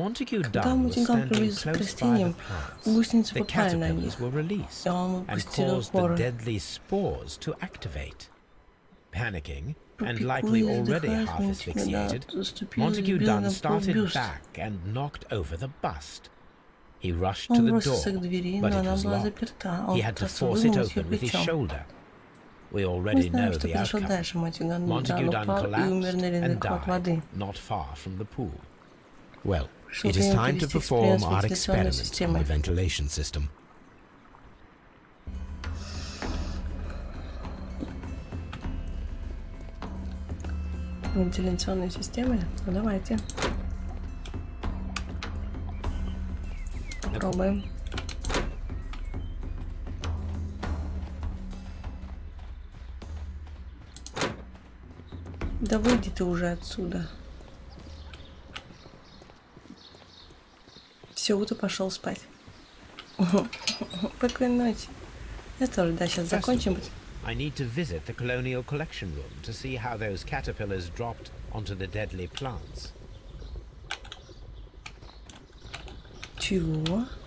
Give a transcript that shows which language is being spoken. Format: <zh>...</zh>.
<ru>Когда Монтеган приблизился к растениям, гусеницы попали на них, и он выпустил споры.</ru> <en>And likely already half asphyxiated, Montague Dunn started back and knocked over the bust. He rushed to the door, but it was locked. He had to force it open with his shoulder. We already know the outcome. Montague Dunn collapsed and died not far from the pool. Well, it is time to perform our experiment on the ventilation system.</en> <ru>Вентиляционной системы. Ну давайте. Попробуем. Да выйди ты уже отсюда. Все, ты пошел спать. Спокойной ночи. Я тоже, да, сейчас закончим.</ru> <en>I need to visit the colonial collection room to see how those caterpillars dropped onto the deadly plants.</en> <ru>Чего?</ru>